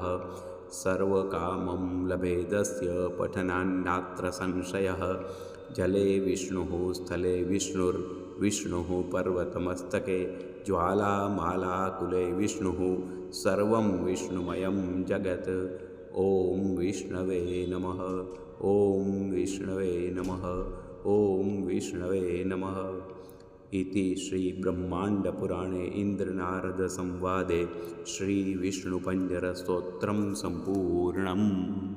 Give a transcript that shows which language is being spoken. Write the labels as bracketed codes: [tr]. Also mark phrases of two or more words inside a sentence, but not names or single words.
[sa] सर्वकामं लभेदस्य पठनान्नात्र संशयः. जले विष्णुः स्थले विष्णुर्विष्णुः पर्वतमस्तके. ज्वालामालाकुले विष्णुः सर्वं विष्णुमयं जगत. ॐ विष्णवे नमः। ॐ विष्णवे नमः। ॐ विष्णवे नमः। इति श्रीब्रह्माण्डपुराणे इन्द्रनारदसंवादे श्रीविष्णुपञ्जरस्तोत्रं सम्पूर्णम्।